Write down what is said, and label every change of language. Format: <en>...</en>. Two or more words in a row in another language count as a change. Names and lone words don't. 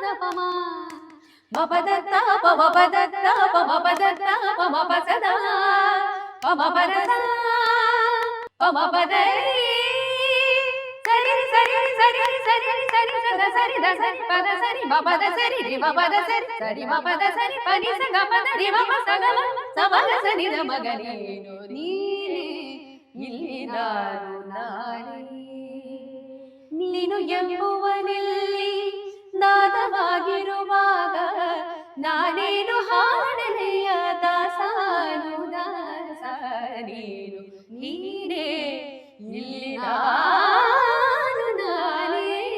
<kn>ಪ ಮ ಮ ಪದ ತ ಪ ಮ ಪದ ತ ಪ ಮ ಪದ ತ ಪ ಮ ಪ ಸ ದ ಪ ಮ ಪದ ಸ ಪ ಮ ಪದ ರಿ ಸರಿ ಸರಿ ಸರಿ ಸರಿ ಸರಿ ಸದ ಸರಿ ದ ಸರಿ ಪದ ಸರಿ ಮ ಪದ ಸರಿ ರಿ ಮ ಪದ ಸರಿ ಸರಿ ಮ ಪದ ಸರಿ ಪ ನಿ ಸ ಗ ಪದ ರಿ ಮ ಪ ಸ ಗ ಮ ಸ ಮ ಗ ಸ ನಿ ದ ಮ ಗ ನೀನು ನೀನೇ ಇಲ್ಲಿ ನಾನು ನಾನೇ ನೀನು ಎಂಬುವನಲ್ಲಿ ನಾದವಾಗಿರುವಾಗ ನಾನೇನು ಹಾಡಲೆಯ ದಾಸಾನು ದಾಸ ನೀನು ನೀನೇ ಇಲ್ಲಿ ನಾನು ನಾನೇ.</kn>